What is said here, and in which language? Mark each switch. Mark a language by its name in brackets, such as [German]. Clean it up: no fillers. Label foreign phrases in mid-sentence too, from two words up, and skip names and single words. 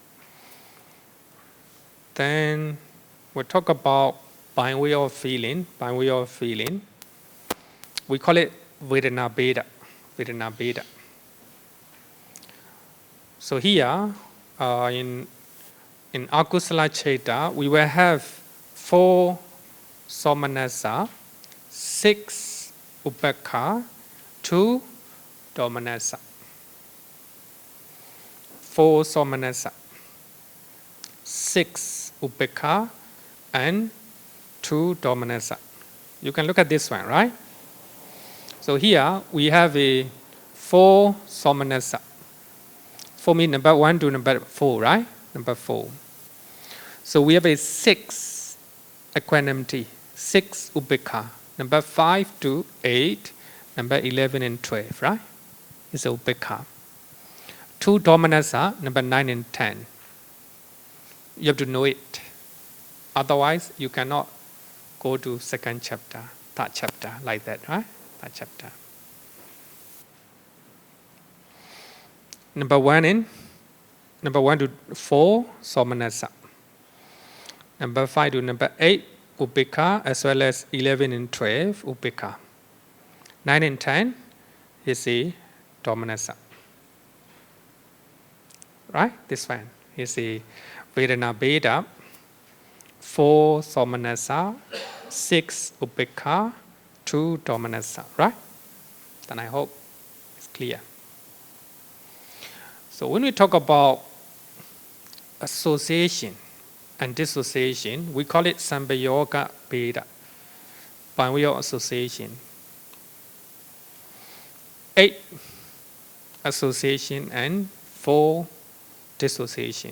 [English] Then we'll talk about by way of feeling. We call it [Pali] Vedana Bheda. [English] So here, in [Pali] Akusala Chaita, [English] we will have 4 somanasa, 6 upekha, 2 domanassa. 4 somanasa, 6 upekha, and 2 domanassa. You can look at this one, right? So here we have a 4 somanasa. 4 means number 1 to number 4, right? Number 4. So we have a 6 equanimity, 6 upekha. Number 5 to 8, number 11 and 12, right? It's upekha. 2 domanasa, number 9 and 10. You have to know it. Otherwise, you cannot go to second chapter, third chapter, like that, right? Third chapter. Number 1 to 4, somanasa. Number 5 to number 8, upekha, as well as 11 and 12, upekha. 9 and 10 is the domanasa. Right? This one is the [Pali] Vedana Beda, [English] 4 somanasa, 6 upekha, 2 domanasa. Right? Then I hope it's clear. So when we talk about association and dissociation, we call it [Pali] Sambayoga Beda, [English] by way of association. 8 association and 4 dissociation.